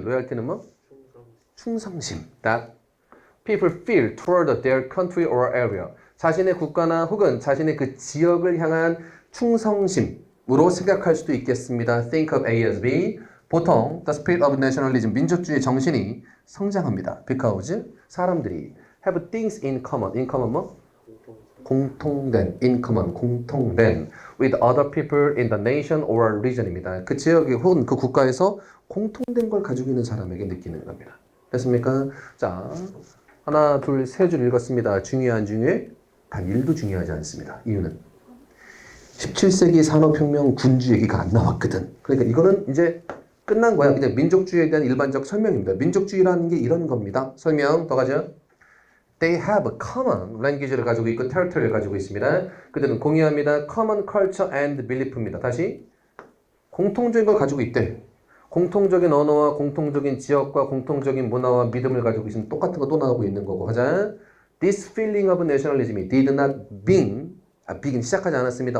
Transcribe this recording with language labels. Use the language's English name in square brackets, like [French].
[Korean] loyalty는 뭐? 충성심. [English] That people feel toward their country or area. [Korean] 자신의 국가나 혹은 자신의 그 지역을 향한 충성심. 으로 생각할 수도 있겠습니다. [English] Think of A as B. [Korean] 보통 [English] the spirit of nationalism, [Korean] 민족주의 정신이 성장합니다. [English] Because [Korean] 사람들이 [English] have things in common. In common 뭐? [Korean] 공통된, [English] in common, 공통된 with other people in the nation or region입니다. [Korean] 그 지역에 혹은 그 국가에서 공통된 걸 가지고 있는 사람에게 느끼는 겁니다. 됐습니까? 자, 하나, 둘, 세 줄 읽었습니다. 중요해 안 중요해? 단 1도 중요하지 않습니다. 이유는 17세기 산업혁명 군주 얘기가 안 나왔거든. 그러니까 이거는 이제 끝난 거야. 그냥 민족주의에 대한 일반적 설명입니다. 민족주의라는 게 이런 겁니다. 설명 더 가죠. [English] They have a common language를 [Korean] 가지고 있고 [English] territory를 [Korean] 가지고 있습니다. 그들은 공유합니다. [English] Common culture and belief입니다. [Korean] 다시 공통적인 걸 가지고 있대. 공통적인 언어와 공통적인 지역과 공통적인 문화와 믿음을 가지고 있으면 똑같은 거 또 나오고 있는 거고. 하자. [English] This feeling of nationalism did not begin [Korean] 시작하지 않았습니다.